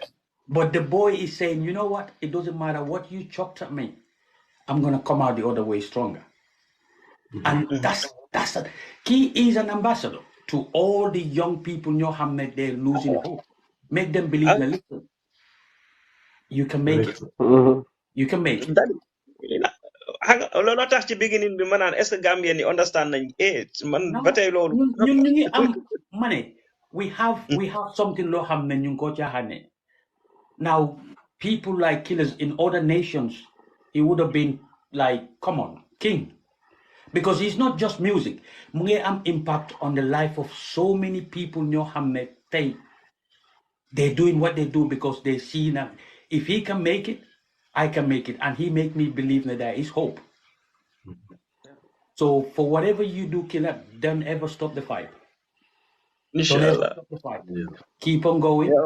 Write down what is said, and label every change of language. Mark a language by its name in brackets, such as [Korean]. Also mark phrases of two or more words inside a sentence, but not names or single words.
[English] But the boy is saying, you know what? It doesn't matter what you chopped at me. I'm gonna come out the other way stronger. And that's he is an ambassador to all the young people they're losing hope. Make them believe that listen, you can make it. You can make it. [Wolof] Loolu tax ci beginning bi ma naan [French] est-ce que [Wolof] Gambien ni understand nañ man ba tey loolu ñu ngi am [English] money. We have something [Wolof] loo xam ne ñu ngi ko caaxaane. [English] Now people like Killers in other nations, he would have been like, come on, king. Because it's not just music. [Wolof] Mu ngi am [English] impact on the life of so many people [Wolof] ñoo xam ne tey [English] they're doing what they do because they see that if he can make it, I can make it. And he make me believe that there is hope. So for whatever you do, Killa, don't ever stop the fight. Don't ever stop the fight. Yeah. Keep on going. Yeah.